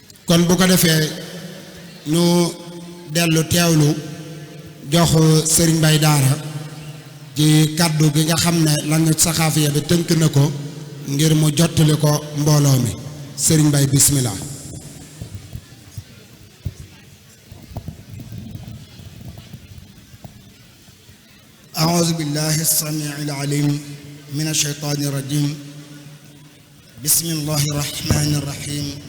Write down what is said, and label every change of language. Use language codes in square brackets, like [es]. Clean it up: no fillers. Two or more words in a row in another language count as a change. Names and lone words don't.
[wo] kon bu ko defee ñu dellu teewlu jox Serigne Mbaye Daara ci kàddu gi nga xam ne lañu saxaafiya bi tënk na ko ngir mu jottali ko mbooloo mi Serigne Mbaye bismillah. [ar] أعوذ بالله السميع العليم من الشيطان الرجيم بسم الله الرحمن الرحيم